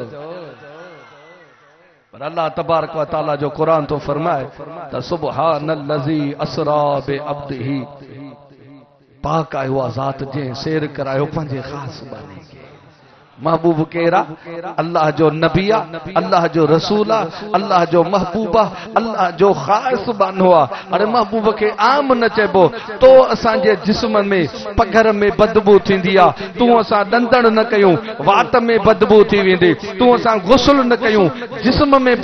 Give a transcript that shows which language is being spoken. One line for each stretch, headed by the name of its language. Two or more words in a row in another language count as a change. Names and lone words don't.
Sindhi: पर अल्लाह
Arabic: تبارك وتعالى
Sindhi: जो क़ुरान तो फरमाए त
Arabic: سبحان الذي أسرى بعبده
Sindhi: पाक आहे उहा ज़ात जंहिं सैर करायो पंहिंजे ख़ासि बाने खे महबूब केरा अल्लाह जो नबी आहे अल्लाह जो रसूल आहे अल्लाह जो महबूब आहे अल्लाह जो ख़ास बानो आहे अरे महबूब के आम न चइबो तो असांजे जिस्म में पघर में बदबू थींदी आहे तूं असां ॾंदड़ न कयूं वात में बदबू थी वेंदी तूं असां गुस्ल न कयूं जिस्म में